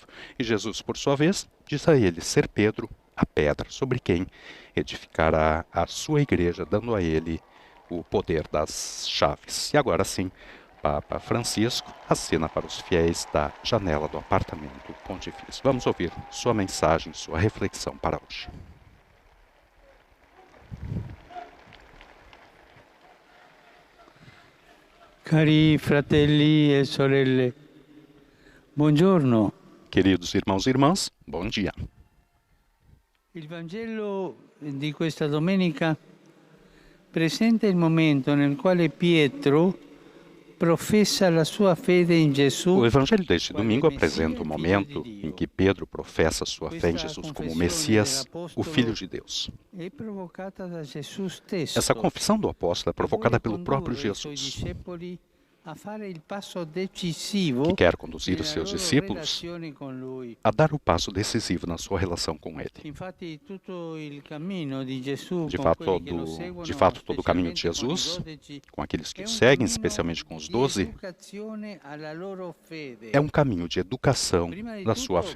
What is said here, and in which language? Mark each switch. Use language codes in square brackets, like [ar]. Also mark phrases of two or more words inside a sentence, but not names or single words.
[pt] E Jesus, por sua vez, diz a ele ser Pedro a pedra sobre quem edificará a sua igreja, dando a ele o poder das chaves. E agora sim, Papa Francisco assina para os fiéis da janela do apartamento pontifício. Vamos ouvir sua mensagem, sua reflexão para hoje. [it] Cari fratelli e sorelle, buongiorno. [pt] Queridos irmãos e irmãs, bom dia. [it] Il Vangelo di questa domenica presenta il momento nel quale Pietro professa la sua fede in Gesù. [pt] O Evangelho deste domingo apresenta o momento em que Pedro professa sua fé em Jesus como o Messias, o Filho de Deus. [it] È provocata da Gesù stesso. [pt] Essa confissão do apóstolo é provocada pelo próprio Jesus, que quer conduzir os seus discípulos a dar o passo decisivo na sua relação com Ele. De fato, todo o caminho de Jesus, com aqueles que o seguem, especialmente com os 12, é um caminho de educação da sua fé.